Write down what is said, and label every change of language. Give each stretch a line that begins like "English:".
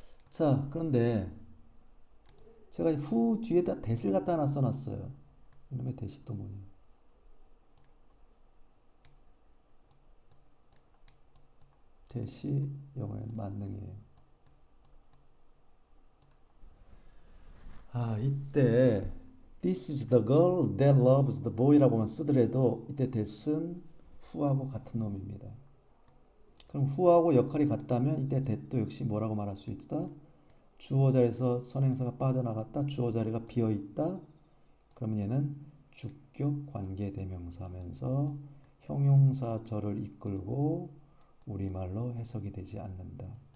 Korean: 자, 그런데 제가 후 뒤에다 that을 갖다 하나 써놨어요. 이놈의 that이 또 뭐니? that이 영어엔 만능이에요. 이때
English: This is the girl that loves the boy
Korean: 라고만 쓰더라도 이때 that은 who하고 같은 놈입니다. 그럼 who하고 역할이 같다면 이때 that도 역시 뭐라고 말할 수 있다? 주어 자리에서 선행사가 빠져나갔다. 주어 자리가 비어있다. 그러면 얘는 주격 관계대명사면서 형용사절을 이끌고 우리말로 해석이 되지 않는다.